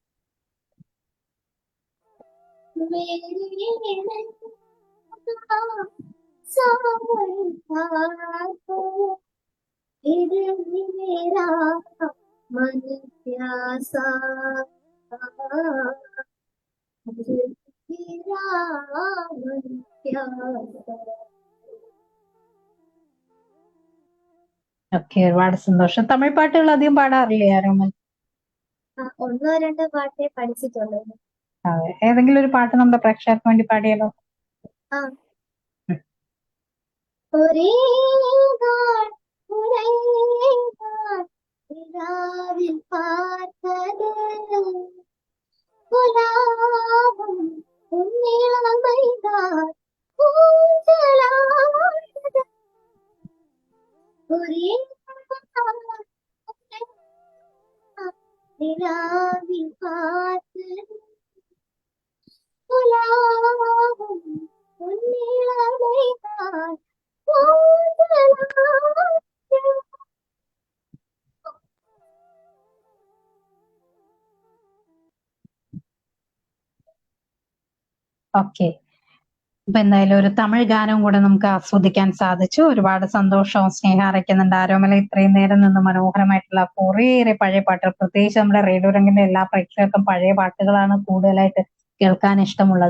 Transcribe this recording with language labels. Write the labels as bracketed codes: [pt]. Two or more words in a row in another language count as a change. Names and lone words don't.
[hi] मेरे सावन पागल फिर भी मेरा मन प्यासा, मेरा मन प्यासा. [ml] ഓക്കെ, ഒരുപാട് സന്തോഷം. തമിഴ് പാട്ടുകൾ അധികം പാടാറില്ലേ ആരോമൽ? ഒന്നോ രണ്ടോ പാട്ടേ പഠിച്ചിട്ടുള്ളൂ. അതെ, ഏതെങ്കിലും ഒരു പാട്ട് നമ്മുടെ പ്രേക്ഷകർക്ക് വേണ്ടി പാടിയാലോ? [ta] ஒரே நாள் ஒரே நாள் நிலாவில் பார்த்தது குலாபம் உன்னிளமைதான் ஊஞ்சலாடுது. ஒரே நாள் நிலாவில் பார்த்தது குலாபம் உன்னிளமைதான் ஊஞ்சலாடுது. [ml] ഓക്കെ, അപ്പൊ എന്തായാലും ഒരു തമിഴ് ഗാനവും കൂടെ നമുക്ക് ആസ്വദിക്കാൻ സാധിച്ചു. ഒരുപാട് സന്തോഷവും സ്നേഹം അറിയിക്കുന്നുണ്ട് ആരോമല. ഇത്രയും നേരം നിന്ന് മനോഹരമായിട്ടുള്ള കുറേയേറെ പഴയ പാട്ടുകൾ, പ്രത്യേകിച്ച് നമ്മുടെ റേഡിയോ രംഗിന്റെ എല്ലാ പ്രേക്ഷകർക്കും പഴയ പാട്ടുകളാണ് കൂടുതലായിട്ട് കേൾക്കാൻ ഇഷ്ടമുള്ളത്.